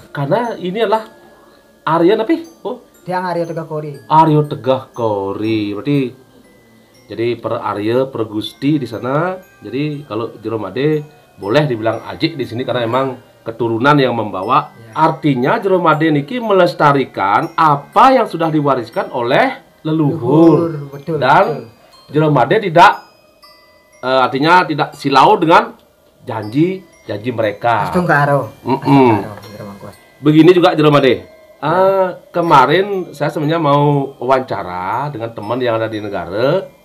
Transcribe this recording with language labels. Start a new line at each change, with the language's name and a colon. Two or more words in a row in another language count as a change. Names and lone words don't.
Indonesian: Karena ini adalah Arya tapi Tiang Arya Tegah Kori. Arya Tegah Kori. Berarti jadi per Arya, per Gusti di sana. Jadi kalau Jelomade boleh dibilang ajik di sini karena emang keturunan yang membawa. Artinya Jelomade niki melestarikan apa yang sudah diwariskan oleh leluhur. Betul, Dan Jelomade tidak artinya tidak silau dengan janji mereka. Astungkaro. Begini juga Jelomade. Kemarin saya sebenarnya mau wawancara dengan teman yang ada di negara.